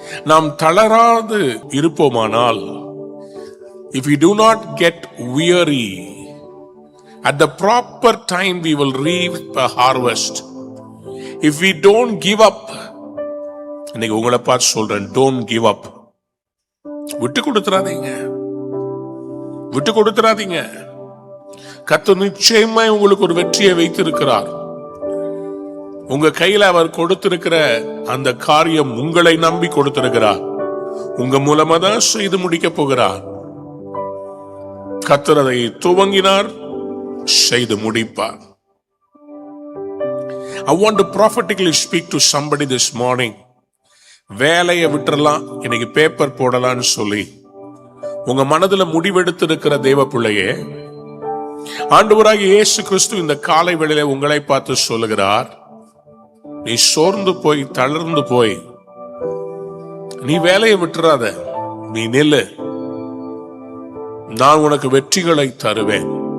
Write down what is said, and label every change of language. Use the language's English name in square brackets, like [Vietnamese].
[Tamil] நாம் தளராது இருப்போமானால், [English] if we do not get weary, at the proper time we will reap a harvest. If we don't give up, [Tamil] இன்னைக்கு உங்களை பார்த்து சொல்றேன், [English] don't give up. [Tamil] விட்டு கொடுத்துறாதீங்க, விட்டு கொடுத்துறாதீங்க. கர்த்தர் நிச்சயமாய் உங்களுக்கு ஒரு வெற்றியை வைத்திருக்கிறார். உங்க கையில அவர் கொடுத்திருக்கிற அந்த காரியம் உங்களை நம்பி கொடுத்திருக்கிறார். உங்க மூலமா தான் செய்து முடிக்க போகிறார். கர்த்தர் அதை துவங்கினார், செய்து முடிப்பார். [English] I want to prophetically speak to somebody this morning. [Tamil] வேலையை விட்டுறலாம், இன்னைக்கு பேப்பர் போடலான்னு சொல்லி உங்க மனதுல முடிவெடுத்து இருக்கிற தேவ பிள்ளையே, ஆண்டவராகிய இயேசு கிறிஸ்து இந்த காலை வேளையிலே உங்களை பார்த்து சொல்லுகிறார், நீ சோர்ந்து போய் தளர்ந்து போய் நீ வேலையை விட்டுறாத, நீ நில்லு, நான் உனக்கு வெற்றிகளை தருவேன்.